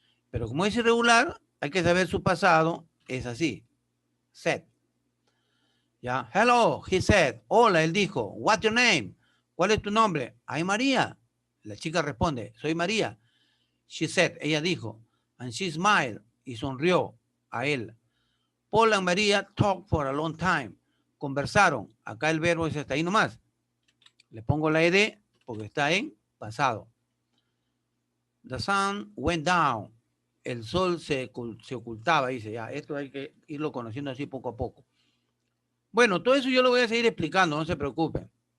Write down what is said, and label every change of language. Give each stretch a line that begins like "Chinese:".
Spanish: Pero como es irregular, hay que saber su pasado, es así, said. ¿Ya?
English: Hello, he said.
Spanish: Hola, él dijo.
English: What's your name?
Spanish: ¿Cuál es tu nombre?
English: I'm María.
Spanish: La chica responde, soy María.
English: She said,
Spanish: ella dijo.
English: And she smiled,
Spanish: y sonrió a él.
English: Paul and María talked for a long time.
Spanish: Conversaron. Acá el verbo es hasta ahí nomás. Le pongo la ed porque está en pasado.
English: The sun went down.
Spanish: El sol se ocultaba, dice ya. Esto hay que irlo conociendo así poco a poco. Bueno, todo eso yo lo voy a seguir explicando, no se preocupen.